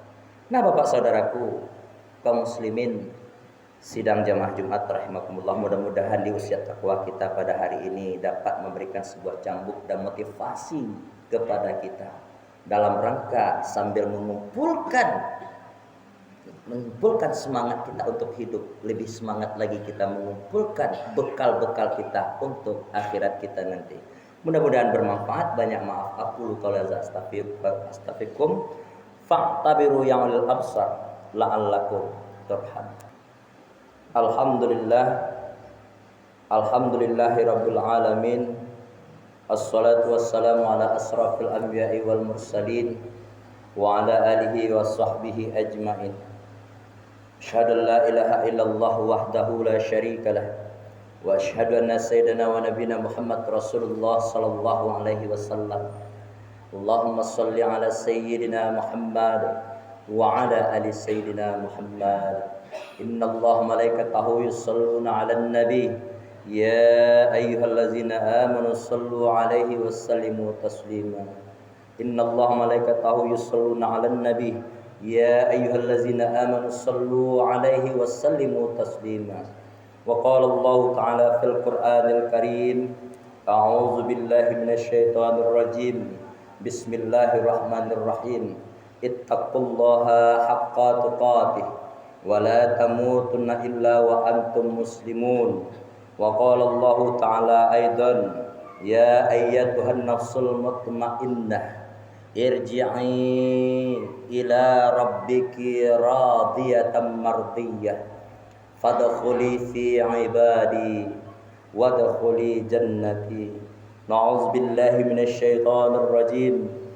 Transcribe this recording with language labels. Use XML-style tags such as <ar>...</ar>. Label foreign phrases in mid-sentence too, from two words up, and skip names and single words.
<id>Nah, Bapak Saudaraku, kaum muslimin sidang jamaah Jumat rahimakumullah, mudah-mudahan di usia takwa kita pada hari ini dapat memberikan sebuah cambuk dan motivasi kepada kita dalam rangka sambil mengumpulkan semangat kita untuk hidup, lebih semangat lagi kita mengumpulkan bekal-bekal kita untuk akhirat kita nanti. Mudah-mudahan bermanfaat. Banyak maaf aku kalau</id> <ar>أستغفركم فاعتبروا</ar> <id>yang</id> <ar>للأبصار لعلكم ترحمون. الحمد لله رب العالمين. الصلاة والسلام على أشرف الأنبياء والمرسلين وعلى آله وصحبه أجمعين. أشهد أن لا إله إلا الله وحده لا شريك له وأشهد أن سيدنا ونبينا محمد رسول الله صلى الله عليه وسلم. اللهم صل على سيدنا محمد وعلى آل سيدنا محمد. إن الله ملائكته يصلون على النبي يا أيها الذين آمنوا صلوا عليه وسلموا تسليما. إن الله ملائكته يصلون على النبي يا أيها الذين آمنوا صلوا عليه وسلموا تسليما. وقال الله تعالى في القرآن الكريم، أعوذ بالله من الشيطان الرجيم. بسم الله الرحمن الرحيم. اتقوا الله حق تقاته ولا تموتن إلا وأنتم مسلمون. وقال الله تعالى أيضا، يا أيتها النفس المطمئنة ارجعي إلى ربك راضية مرضية فادخلي في عبادي وادخلي جنتي. نعوذ بالله من الشيطان الرجيم.</ar>